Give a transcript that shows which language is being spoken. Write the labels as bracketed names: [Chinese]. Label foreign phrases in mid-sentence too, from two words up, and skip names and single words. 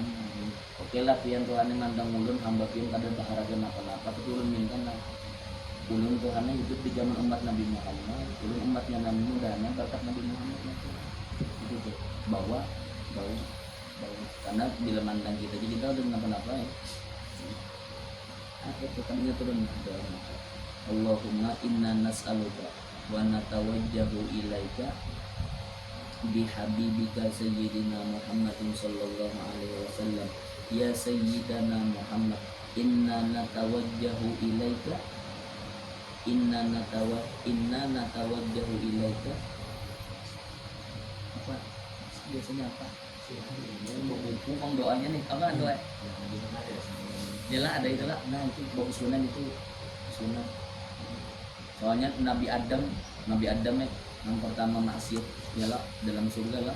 [Banjar] Oke lah pian Tuhan yang mandang ulun hamba pian kada baharagan apa-apa, tapi ulun minta lah ulun Tuhannya hidup di zaman umat Nabi Muhammad, ulun umatnya Nabi mudahnya berkat Nabi Muhammad itu tuh bawa karena bila mandang kita jadi kita udah kenapa-napa ya. Itu kan turun doa. [Arabic] اللهم إنا نسألك ونتوجه إليك بحبيبك سيدنا محمد صلى الله عليه وسلم يا سيدنا محمد إنا نتوجه إليك إنا نتوجه إليك, [Banjar] apa biasanya apa bukan doanya nih, apa doa jelas ada itulah. Nah itu bagus sunan, itu sunan. Soalnya Nabi Adam yang pertama maksiat ialah dalam surga lah.